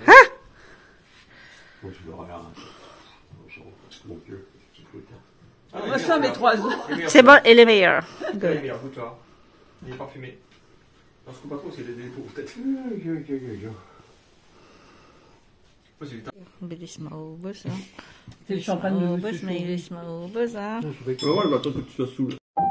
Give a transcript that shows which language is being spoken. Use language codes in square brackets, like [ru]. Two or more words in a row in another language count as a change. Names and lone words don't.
[fr] Bon, tu verras, là. Mon Dieu, c'est tout le temps. Ah, Moi, ça, mes 3 ans. C'est bon, elle est meilleure. Il est Good. meilleur, goûte-toi. Il est parfumé. On se coupe pas trop, c'est des défauts, peut-être. Ouais, c'est du temps. [tl] Bilis maubos, [fr] ah. C'est le champagne de Maubos, Monsieur [tl] mabilis maubos, [fr] ah. Ouais, ouais, bah, attends que tu sois saoul.